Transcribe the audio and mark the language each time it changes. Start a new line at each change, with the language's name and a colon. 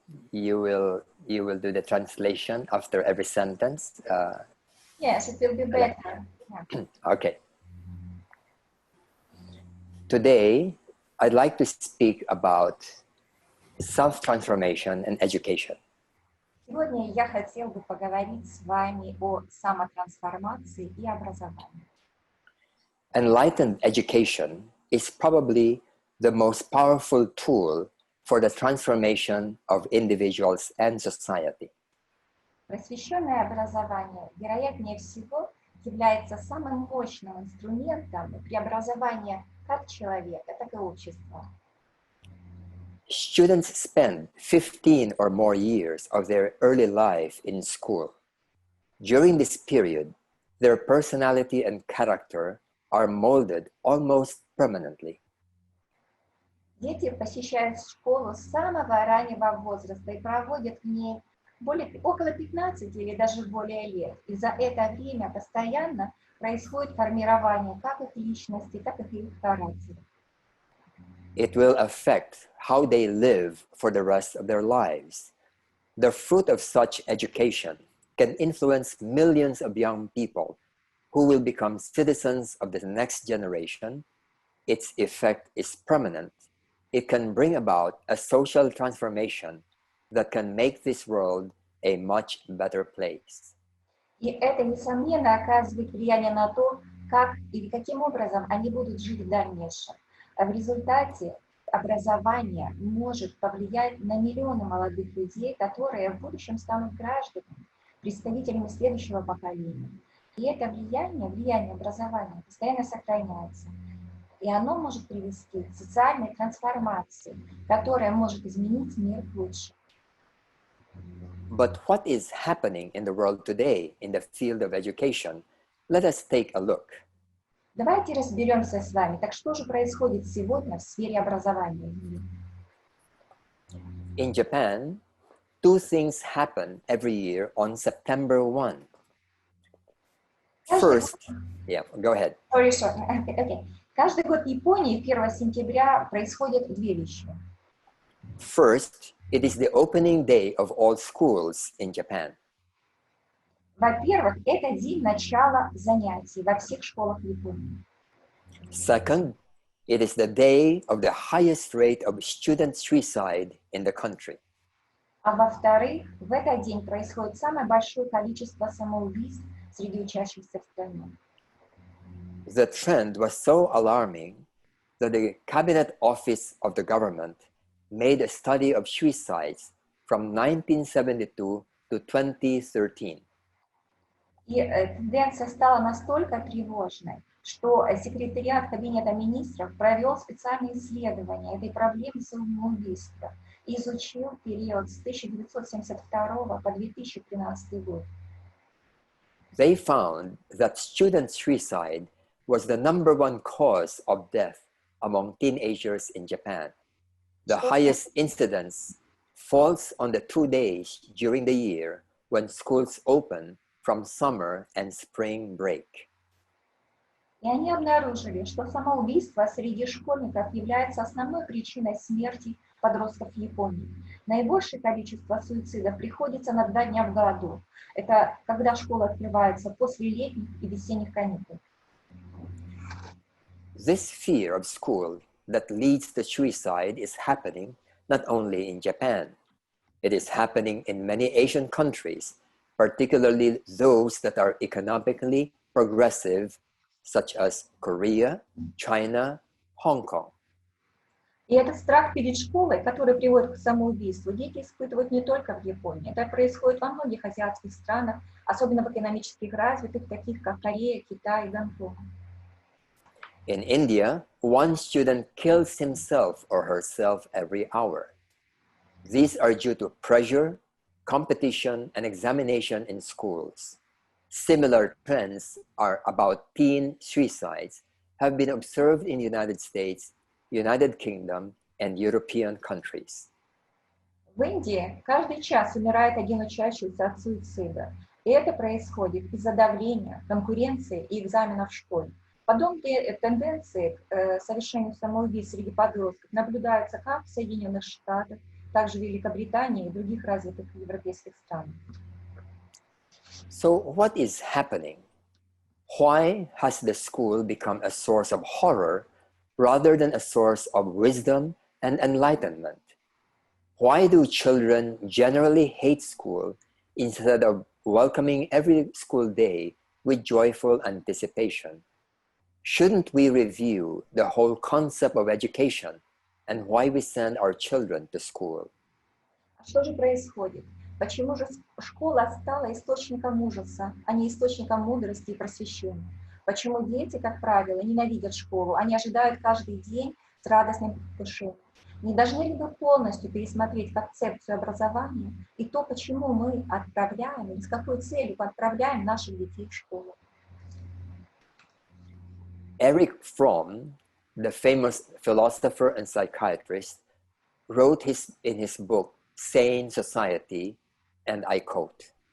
English: You will do the translation after every sentence. Yes, it will be better. Yeah. Okay. Today, I'd like to speak about self-transformation and education.
Russian: Сегодня я хотел бы поговорить с вами о самотрансформации и образовании.
English: Enlightened education is probably the most powerful tool for the transformation of individuals and society.
Russian: Просвещенное образование, вероятнее всего, является самым мощным инструментом преобразования как человека, так и общества.
English: Students spend 15 or more years of their early life in school. During this period, their personality and character are molded almost permanently.
Russian: Дети посещают школу с самого раннего возраста и проводят в ней около 15 или даже более лет. И за это время постоянно происходит формирование как их личности, так и их характера.
English: It will affect how they live for the rest of their lives. The fruit of such education can influence millions of young people who will become citizens of the next generation. Its effect is permanent. It can bring about a social transformation that can make this world a much better place.
Russian: И это, несомненно, оказывает влияние на то, как или каким образом они будут жить в дальнейшем. А в результате образование может повлиять на миллионы молодых людей, которые в будущем станут гражданами, представителями следующего поколения. И это влияние образования постоянно сохраняется. И оно может привести к социальной трансформации, которая может изменить мир к лучшему.
English: But what is happening in the world today in the field of education? Let us take a look.
Russian: Давайте разберемся с вами. Так что же происходит сегодня в сфере образования?
English: In Japan, two things happen every year on September 1. First, yeah, go ahead. Okay.
Russian: Каждый год в Японии 1 сентября происходят две вещи.
English: First, it is the opening day of all schools in Japan.
Russian: Во-первых, это день начала занятий во всех школах Японии.
English: Second, it is the day of the highest rate of student suicide in the country.
Russian: А во-вторых, в этот день происходит самое большое количество самоубийств среди учащихся в стране.
English: The trend was so alarming that the Cabinet Office of the government made a study of suicides from 1972 to 2013.
Russian: И тенденция стала настолько тревожной, что секретариат Кабинета министров провел специальные исследования этой проблемы самоубийства и изучил период с 1972 по 2013 год.
English: They found that student suicide was the #1 cause of death among teenagers in Japan. The highest incidence falls on the 2 days during the year when schools open from summer and spring break.
Russian: И они обнаружили, что самоубийство среди школьников является основной причиной смерти подростков в Японии. Наибольшее количество суицидов приходится на 2 дня в году. Это когда школа открывается после летних и весенних каникул.
English: This fear of school that leads to suicide is happening not only in Japan. It is happening in many Asian countries, particularly those that are economically progressive, such as Korea, China, Hong Kong.
Russian: И этот страх перед школой, который приводит к самоубийству, дети испытывают не только в Японии. Это происходит во многих азиатских странах, особенно в экономически развитых, таких как Корея, Китай и Гонконг.
English: In India, one student kills himself or herself every hour. These are due to pressure, competition, and examination in schools. Similar trends are about teen suicides have been observed in the United States, United Kingdom, and European countries.
Russian: В Индии каждый час умирает один учащийся от суицида. И это происходит из-за давления, конкуренции и экзаменов в школе. Подобные тенденции к совершению самоубийств среди подростков наблюдаются как в Соединенных Штатах, так же в Великобритании и других развитых европейских странах.
English: So, what is happening? Why has the school become a source of horror rather than a source of wisdom and enlightenment? Why do children generally hate school instead of welcoming every school day with joyful anticipation? Shouldn't we review the whole concept of education and why we send our children to school?
Russian: Что же происходит? Почему же школа стала источником ужаса, а не источником мудрости и просвещения? Почему дети, как правило, ненавидят школу? Они ожидают каждый день с радостным предвкушением. Не должны ли мы полностью пересмотреть концепцию образования и то, почему мы отправляем, и с какой целью отправляем наших детей в школу?
English: Erich Fromm, the famous philosopher and psychiatrist, wrote in his book, Sane Society, and I quote,